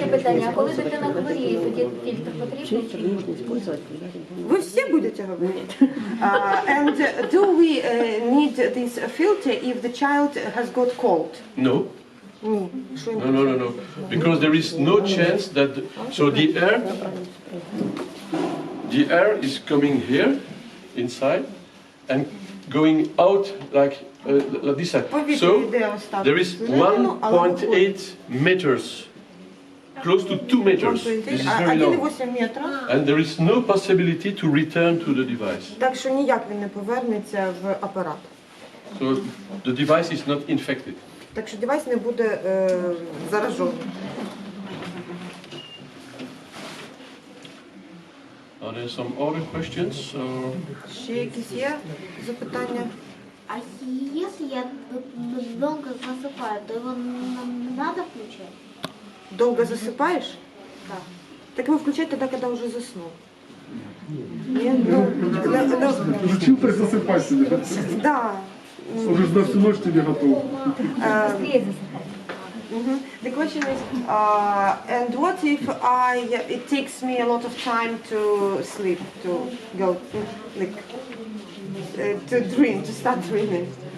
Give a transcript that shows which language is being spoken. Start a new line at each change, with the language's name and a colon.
Ukrainian: Ще питання, а коли дитина хворіє, тоді фільтр потрібний? Ви всі будете говорити.
English: And do we need this filter if the child has got cold? No,
Ukrainian: Ні. Що ні?
English: no. Because there is no chance that, so the air is coming here, inside, and going out like this side.
Ukrainian: Повітря
English: So
Ukrainian: йде ось так
English: there is
Ukrainian: всередину, але
English: 1.8 meters close to 2 meters. This is very long.
Ukrainian: 1,8 метра.
English: And there is no possibility to return to the device.
Ukrainian: Так що ніяк він не повернеться в апарат.
English: So the device is not infected.
Ukrainian: Так що девайс не буде заражений.
English: Are there some other questions?
Ukrainian: Ще якісь є запитання?
Russian: А если я долго засыпаю, то его надо включать?
Ukrainian: Довго засипаєш?
Russian: Да. Так его включать тогда, когда уже заснул. Нет? Зачем так засыпать себя? Да. Он же на всю ночь тебе готов.
English: The question is, and what if it takes me a lot of time to sleep, to go, like, to dream, to start dreaming?